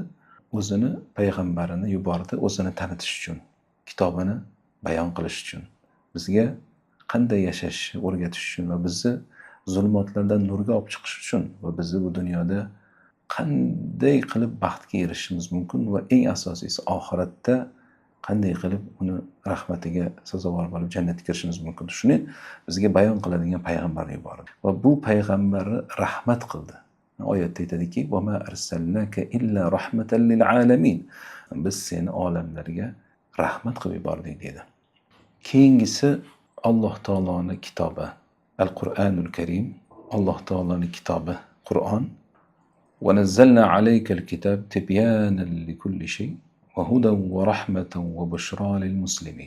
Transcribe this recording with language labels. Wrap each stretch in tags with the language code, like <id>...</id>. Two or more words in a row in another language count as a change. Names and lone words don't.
<uz>O'zini payg'ambarini yubordi, o'zini tanitish uchun, kitobini bayon qilish uchun, bizga qanday yashashni o'rgatish uchun va bizni zulmatlardan nurga olib chiqish uchun va bizni bu dunyoda qanday qilib baxtga erishishimiz mumkin va eng asosiysi oxiratda qanday qilib uni rahmatiga sazovor bo'lib jannatga kirishimiz mumkin. Shuni bizga bayon qiladigan payg'ambarni yubordi. Va bu payg'ambarni rahmat qildi. Oyatda aytadiki:</uz> <ar>"وما أرسلناك إلا رحمة للعالمين."</ar> <uz>Biz seni olamlarga rahmat qilib yubordik dedi. Keyingisi Alloh taoloning kitobi Al-Qur'anul Karim, Alloh taoloning kitobi Qur'on.</uz> <ar>"ونزلنا عليك الكتاب تبيانا لكل شيء وهدى ورحمة وبشرى للمسلمين."</ar>